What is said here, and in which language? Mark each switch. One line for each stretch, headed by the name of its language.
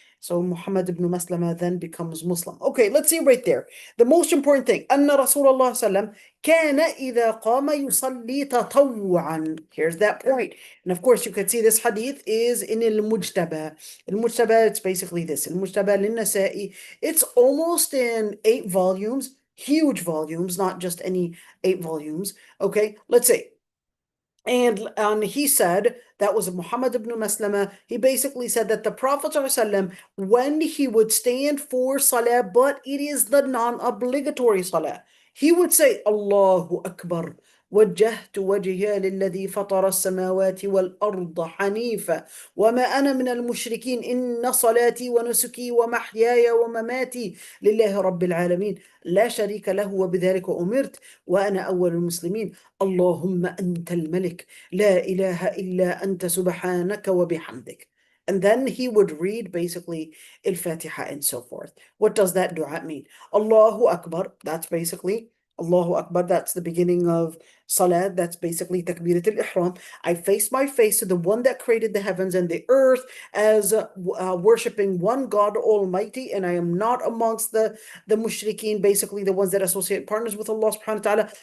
English: So Muhammad ibn Maslama then becomes Muslim. Okay, let's see right there. The most important thing,
Arabic: أن رسول الله صلى الله عليه وسلم كان إذا قام يصلي تطوعا.
English: Here's that point. And of course, you could see this hadith is in al-Mujtaba. Al-Mujtaba, it's basically this. Al-Mujtaba lin-Nasa'i. It's almost in 8 volumes, huge volumes, not just any 8 volumes. Okay, let's see. And he said, that was Muhammad ibn Maslama, he basically said that the Prophet ﷺ, when he would stand for salah, but it is the non-obligatory salah, he would say, Allahu Akbar.
Arabic: وجهت وجهي للذي فطر السماوات والأرض حنيفا وما أنا من المشركين إن صلاتي ونسكي ومحياي ومماتي لله رب العالمين لا شريك له وبذلك أمرت وأنا أول المسلمين اللهم أنت الملك لا إله إلا أنت سبحانك وبحمدك.
English: And then he would read basically al-Fatiha and so forth. What does that dua mean? Allahu Akbar, that's basically Allahu Akbar, that's the beginning of Salat, that's basically Takbirat al-Ihram. I face my face to the one that created the heavens and the earth as worshipping one God Almighty, and I am not amongst the mushrikeen, basically the ones that associate partners with Allah subhanahu wa ta'ala.